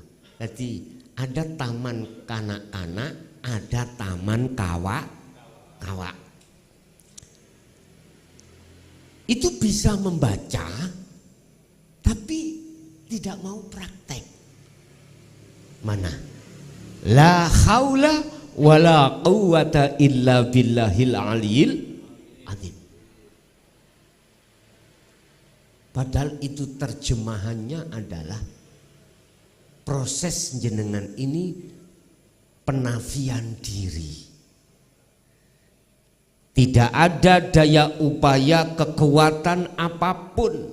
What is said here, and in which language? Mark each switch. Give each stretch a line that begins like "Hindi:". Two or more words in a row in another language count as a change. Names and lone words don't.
Indonesian: Jadi ada taman kanak-kanak, ada taman kawak. Itu bisa membaca tapi tidak mau praktek. Mana?
Arabic: لا حول ولا قوة إلا بالله العلي العظيم.
Indonesian: Padahal itu terjemahannya adalah proses jenengan ini penafian diri. Tidak ada daya upaya kekuatan apapun.